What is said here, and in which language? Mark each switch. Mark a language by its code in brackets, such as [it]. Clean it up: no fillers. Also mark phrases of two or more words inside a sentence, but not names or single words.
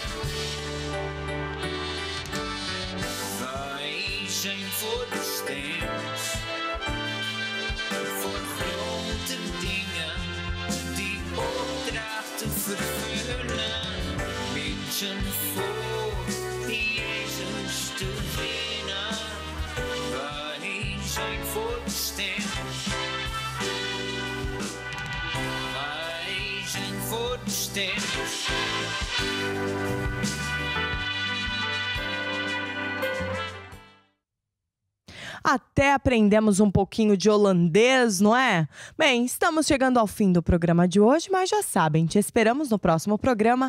[nl] Wij zijn voorbestemd voor grote dingen die opdrachten vervullen. Mensen voor Jezus te winnen. Wij zijn voorbestemd. Wij zijn voorbestemd. [pt] Até aprendemos um pouquinho de holandês, não é? Bem, estamos chegando ao fim do programa de hoje, mas já sabem, te esperamos no próximo programa.